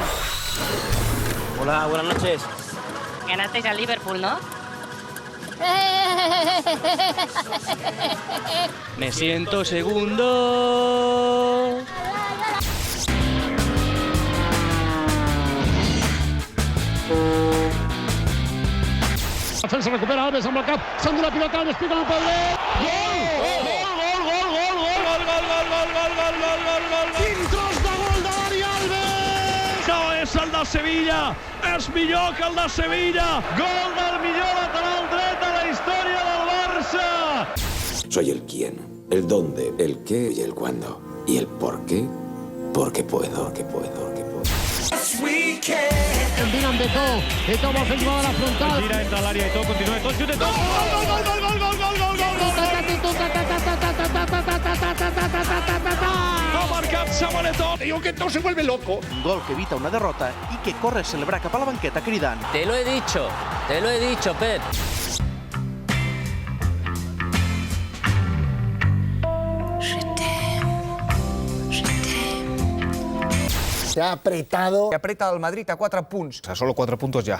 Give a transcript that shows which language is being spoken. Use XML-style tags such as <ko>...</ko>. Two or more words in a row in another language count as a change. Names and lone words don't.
<es>Hola, buenas noches. Ganasteis al Liverpool, ¿no? Me siento segundo.</es> <ca>La defensa recupera Alves amb el cap, s'endú la pilota, Alves pica el Pedret. Gol! Quin tros de gol de Dani Alves! No és el de Sevilla, és millor que el de Sevilla. Gol del millor lateral dret de la història del Barça.</ca> <es>Soy el quién, el dónde, el qué y el cuándo. Y el por qué, porque puedo.</es> <ca>Combina amb Eto'o, Eto'o vol fer jugada a la frontal. Gira entre l'àrea i tot, continua i tot, xuta i tot. Ha marcat Samuel Eto'o.</ca> <es>Digo que Eto'o se vuelve loco. Un gol que evita una derrota y que corre a celebrar</es> <ca>cap a la banqueta cridant.</ca> <es>Te lo he dicho, Pep. Se ha apretado. Que aprieta el Madrid a 4 punts. O sea, solo 4 puntos ya.</es>